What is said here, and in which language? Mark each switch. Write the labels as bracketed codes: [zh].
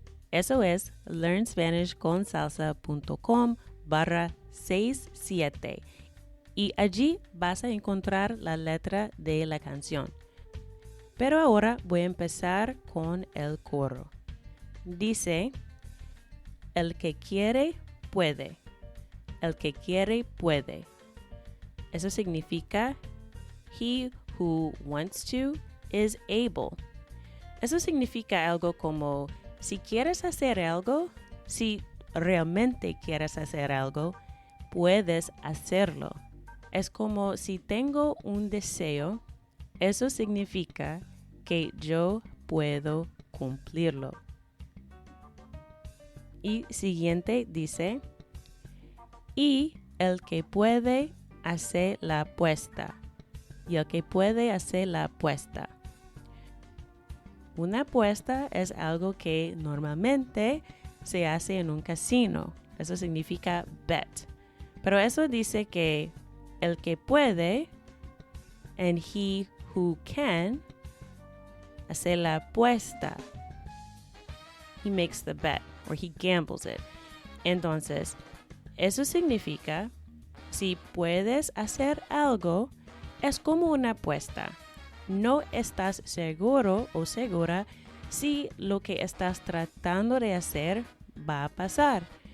[es] Eso es learnspanishconsalsa.com/67. Y allí vas a encontrar la letra de la canción. Pero ahora voy a empezar con el coro. Dice, el que quiere, puede. El que quiere, puede. Eso significa, [en] he who wants to is able. [es] Eso significa algo como, si quieres hacer algo, si realmente quieres hacer algo, puedes hacerlo. Es como si tengo un deseo, eso significa que yo puedo cumplirlo. Y siguiente dice, y el que puede hacer la apuesta. Y el que puede hacer la apuesta. Una apuesta es algo que normalmente se hace en un casino. Eso significa bet. Pero eso dice que el que puede, [en] and he who can, [es] hacer la apuesta. [en] He makes the bet, or he gambles it. [es] Entonces, eso significa, si puedes hacer algo, es como una apuesta. No estás seguro o segura si lo que estás tratando de hacer va a pasar.